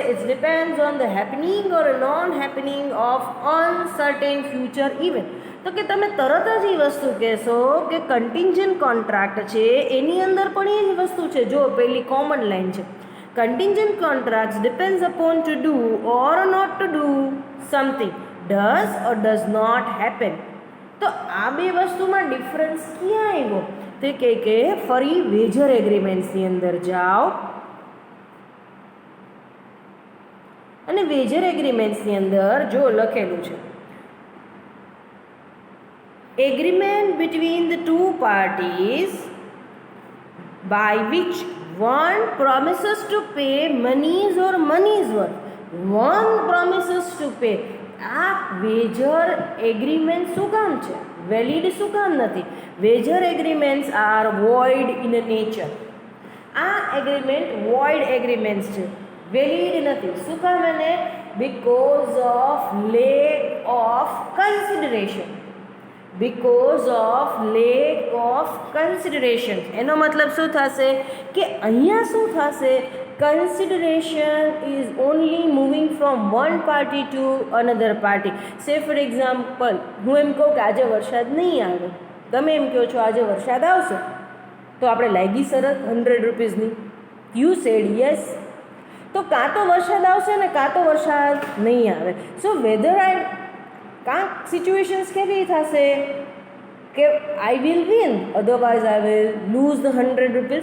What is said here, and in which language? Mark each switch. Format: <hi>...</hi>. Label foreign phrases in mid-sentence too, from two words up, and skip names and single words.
<en>It's depends on the happening or non happening of uncertain future event.</en> <gu>તો કે તમે તરત જ એ વસ્તુ કહેશો કે</gu> <en>contingent contract</en> <gu>છે એની અંદર પણ એ જ વસ્તુ છે.</gu> <en>જો પહેલી common line છે, contingent contract depends upon to do or not to do something, does or does not happen.</en> <gu>તો આ બે વસ્તુમાં ડિફરન્સ ક્યાં આવ્યો? તે કે ફરી</gu> <en>wager agreementsની</en> <gu>અંદર જાઓ અને</gu> <en>wager agreementsની</en> <gu>અંદર જો લખેલું છે</gu> <en>agreement between the two parties by which one promises to pay monies or money's worth. One promises to pay.</en> <gu>આ</gu> <en>wager agreement</en> <gu>શું કામ છે? વેલિડ શું કામ નથી?</gu> <en>wager agreements are void in nature.</en> <gu>આ</gu> <en>agreement void agreements</en> <gu>છે, વેલિડ નથી. શું કામ એને?</gu> <en>because of lack of consideration. because of lack of consideration.</en> <gu>એનો મતલબ શું થશે કે અહીંયા શું થશે?</gu> <en>consideration is only moving from one party to another party. say for example,</en> <gu>હું એમ કહું કે આજે વરસાદ નહીં આવે, તમે એમ કહો છો આજે વરસાદ આવશે, તો આપણે લાગી શરત 100 રૂપીસની.</gu> <en>you said yes,</en> <gu>તો કાં તો વરસાદ આવશે ને કાં તો વરસાદ નહીં આવે.</gu> <en>so whether</en> <gu>કાંક સિચ્યુએશન્સ કેવી થશે કે</gu> <en>I will win, otherwise I will lose the 100 rupees.</en>